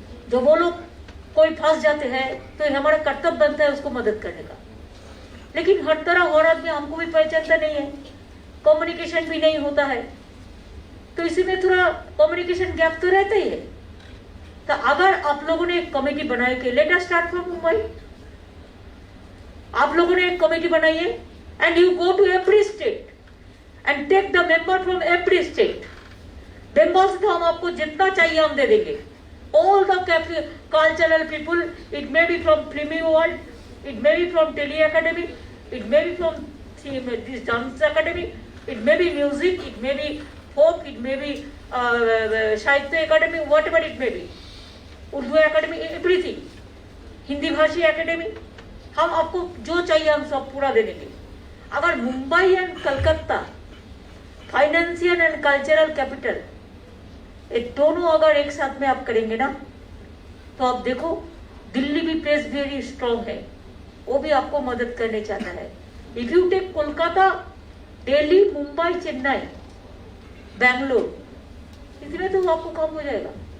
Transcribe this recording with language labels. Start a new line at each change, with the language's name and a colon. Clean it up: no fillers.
Hindi: जो वो लोग कोई फंस जाते हैं तो हमारा कर्तव्य बनता है उसको मदद करने का, लेकिन हर तरह और आदमी हमको भी पहचानता नहीं है, कम्युनिकेशन भी नहीं होता है, तो इसी में थोड़ा कम्युनिकेशन गैप तो रहता ही है। तो अगर आप लोगों ने एक कमेटी बनाई के,
English: let us start from Mumbai,
Hindi: आप लोगों ने एक कमेटी बनाइए
English: and you go to every state
Hindi: and take the member from every state. Bengal से तो हम आपको जितना चाहिए हम दे देंगे,
English: all the cultural people, it may be from Filmy World, it may be from Tele Academy, it may be from this dance academy, it may be music, it may be folk, it may be Sahitya Academy, whatever it may be, Urdu Academy, everything, Hindi भाषी academy,
Hindi: हम आपको जो चाहिए हम सब पूरा दे देंगे। अगर
English: Mumbai and Calcutta financial and cultural capital,
Hindi: ये दोनों अगर एक साथ में आप करेंगे ना, तो आप देखो दिल्ली भी
English: place very strong
Hindi: है, वो भी आपको मदद करने चाहता है।
English: if you take Kolkata, Delhi, Mumbai, Chennai, Bangalore,
Hindi: इसमें तो आपको काम हो जाएगा।